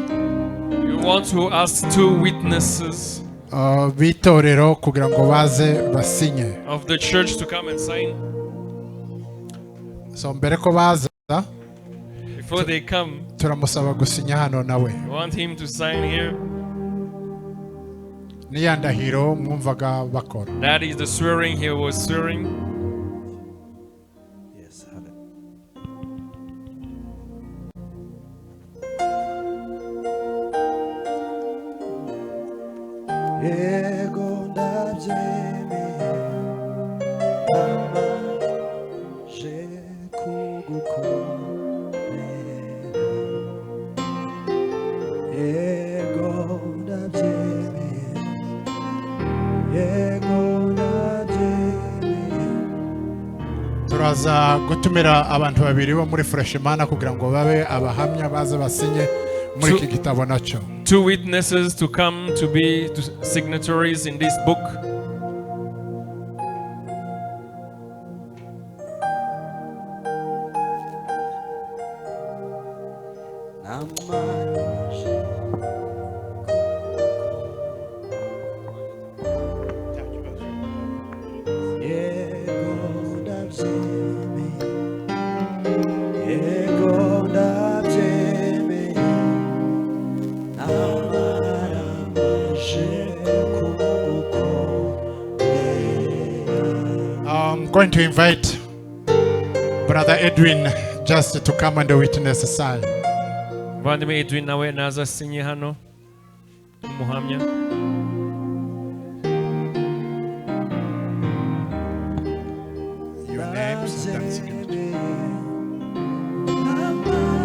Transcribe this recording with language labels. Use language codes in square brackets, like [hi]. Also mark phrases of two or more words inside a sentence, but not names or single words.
[en] We want to ask two witnesses [rw] b'itorero kugira ngo baze basinye. [en] of the church to come and sign. [rw] So mbere ko baza [en] Before they come, [rw] turamusaba gusinya hano nawe. [en] we want him to sign here. [rw] N'iyandahiro mwumvaga bakora. [en] That is the swearing he was swearing. Yes, have it. [rw] Yego ndabyemeye amaje kugukorera. Yego ndabyemeye, yego ndabyemeye. Turaza gutumira abantu babiri bo muri Freshimana kugira ngo babe abahamya baze basinye muri iki gitabo nacyo. [en] Two witnesses to come to be signatories in this book. [rw] Amaje yego ndabyemeye, yego ndabyemeye. Amaje kugukorera. [en] I'm going to invite Brother Edwin just to come and witness the sign. [rw] Muvandimwe Edwin nawe naza asinye hano umuhamya. [en] Your names and signature. [rw] Amaje